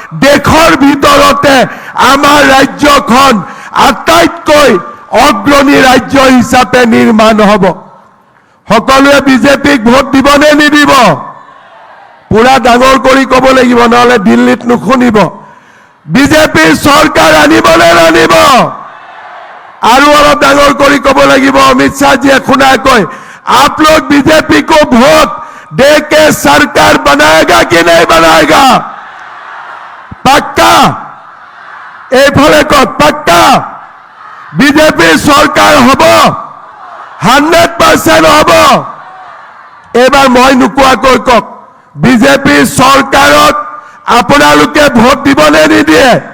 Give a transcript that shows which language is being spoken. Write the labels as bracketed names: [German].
[Assamese] দেশৰ ভিতৰতে আমাৰ ৰাজ্যখন আটাইতকৈ অগ্ৰণী ৰাজ্য হিচাপে নিৰ্মাণ হ'ব। সকলোৱে বিজেপিক ভোট দিবনে নিদিব? পুৰা ডাঙৰ কৰি ক'ব লাগিব, নহ'লে দিল্লীত নুশুনিব। বিজেপিৰ চৰকাৰ আনিবনে নানিব? আৰু অলপ ডাঙৰ কৰি ক'ব লাগিব, অমিত শ্বাহজীয়ে শুনাকৈ, [Hindi] आप लोग बीजेपी को वोट दे के सरकार बनाएगा कि नहीं बनाएगा? पक्का? [Assamese] এইফালে কত [Hindi] पक्का? [Assamese] বিজেপি চৰকাৰ হ'ব, 100% হ'ব। এবাৰ মই নোকোৱাকৈ কওক, বিজেপি চৰকাৰক আপোনালোকে ভোট দিবনে নিদিয়ে?